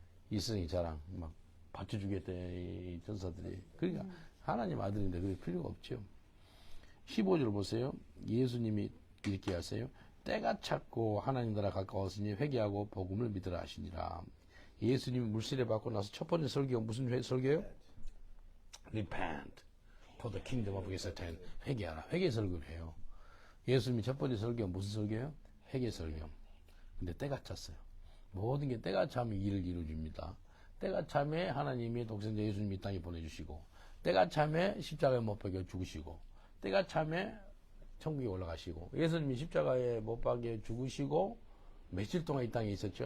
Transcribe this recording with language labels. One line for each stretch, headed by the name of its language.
Korean: 이 세상의 자랑, 막 받쳐주겠대, 이 전사들이. 그러니까 하나님 아들인데 그게 필요가 없죠. 15절 보세요. 예수님이 이렇게 하세요. 때가 찼고 하나님 나라 가까웠으니 회개하고 복음을 믿으라 하시니라. 예수님이 물세례 받고 나서 첫 번째 설교가 무슨 설교예요?
English: Repent, for the kingdom of God at hand.
Korean: 회개하라. 회개 설교를 해요. 예수님이 첫 번째 설교가 무슨 설교예요? 회개 설교. 근데 때가 찼어요. 모든 게 때가 차면 일을 이루어줍니다. 때가 차면 하나님이 독생자 예수님 이 땅에 보내주시고, 때가 차면 십자가에 못 박혀 죽으시고, 때가 차면 천국에 올라가시고, 예수님이 십자가에 못 박혀 죽으시고 며칠 동안 이 땅에 있었죠.